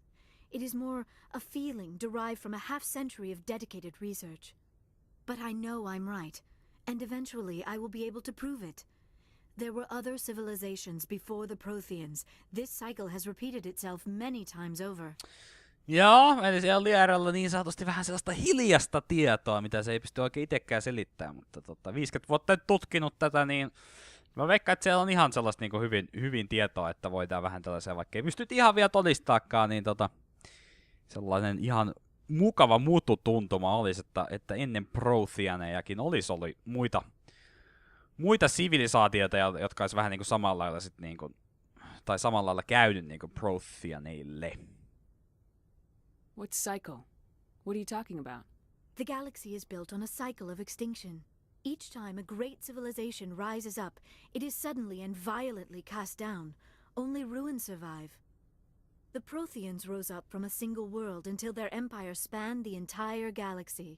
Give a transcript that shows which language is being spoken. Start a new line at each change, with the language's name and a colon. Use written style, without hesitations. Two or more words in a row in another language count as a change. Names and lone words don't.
English: It is more a feeling derived from a half-century of dedicated research. But I know I'm right, and eventually I will be able to prove it. There were other civilizations before the Protheans. This cycle has repeated itself many times over.
Finnish: Joo, eli siellä on Liaralla niin sanotusti vähän sellaista hiljasta tietoa, mitä se ei pysty oikein itsekään selittämään, mutta 50 vuotta tutkinut tätä, niin mä veikkaan, että siellä on ihan sellaista niin kuin hyvin tietoa, että voidaan vähän tällaisia, vaikka ei pysty ihan vielä todistaakaan, niin sellainen ihan mukava mututuntuma olisi, että ennen Protheanejakin olisi ollut muita sivilisaatioita, jotka olisi vähän niin kuin samalla lailla sit niin kuin, tai samalla lailla käynyt niin kuin Protheaneille.
English: What cycle? What are you talking about? The galaxy is built on a cycle of extinction. Each time a great civilization rises up, it is suddenly and violently cast down. Only ruins survive. The Protheans rose up from a single world until their empire spanned the entire galaxy.